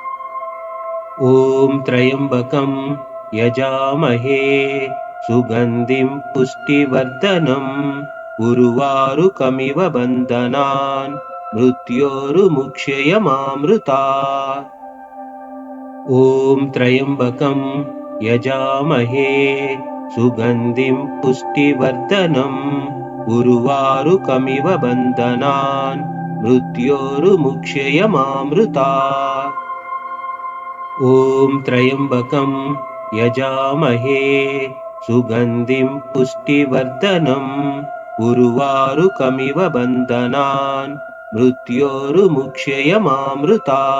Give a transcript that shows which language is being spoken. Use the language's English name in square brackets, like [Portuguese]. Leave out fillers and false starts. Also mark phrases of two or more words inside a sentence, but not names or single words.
[Sanskrit] ఓం త్రయంబకం యజామహే సుగంధిం పుష్టివర్ధనం ఉర్వారుకమివ బంధనాన్ మృత్యోర్ముక్షయమామృతాత్. ఓం త్రయంబకం యజామహే సుగంధిం పుష్టివర్ధనం उर्वारुकमिव बन्धनान् मृत्योर्मुक्षयमामृता ॐ त्र्यम्बकं यजामहे सुगन्धिं पुष्टिवर्धनम् उर्वारुकमिव बन्धनान् मृत्योर्मुक्षयमामृता